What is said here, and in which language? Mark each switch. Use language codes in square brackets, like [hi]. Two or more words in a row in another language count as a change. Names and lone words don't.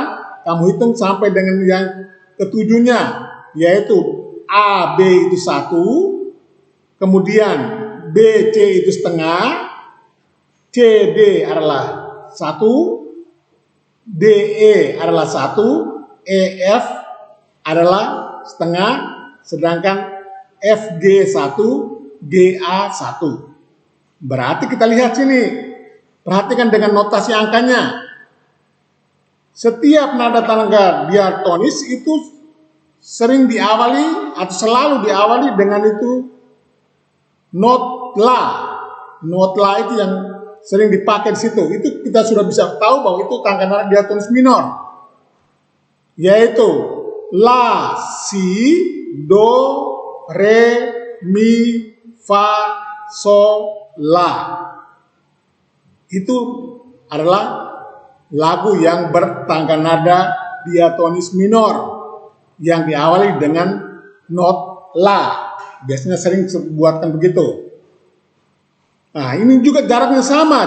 [id] Kamu hitung sampai dengan yang ketujuhnya, yaitu A, B itu 1, kemudian B, C itu setengah, C, D adalah 1, D, E adalah 1, E, F adalah setengah, sedangkan F, G 1, G, A 1. Berarti kita lihat sini, perhatikan dengan notasi angkanya. Setiap nada tangga diatonis itu sering diawali atau selalu diawali dengan itu not la. Not la itu yang sering dipakai di situ. Itu kita sudah bisa tahu bahwa itu tangga nada diatonis minor, yaitu la, si, do, re, mi, fa, sol, la. Itu adalah lagu yang bertangga nada diatonis minor yang diawali dengan not la. Biasanya sering buatkan begitu. Nah, ini juga jaraknya sama.